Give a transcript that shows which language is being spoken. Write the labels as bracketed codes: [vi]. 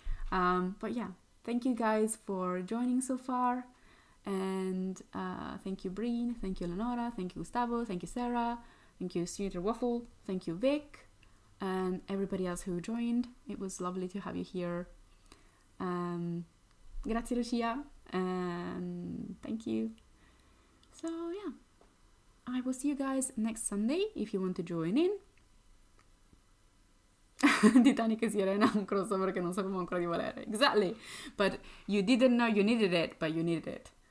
[en] But yeah, thank you guys for joining so far, and thank you Breen, thank you Leonora, thank you Gustavo, thank you Sarah, thank you Senator Waffle, thank you Vic, and everybody else who joined. It was lovely to have you here. Grazie Lucia, and thank you. So yeah, I will see you guys next Sunday if you want to join in. [it] Titanic e Sirena, un crossover che non sapevamo ancora di volere. [en] Exactly, but you didn't know you needed it, but you needed it.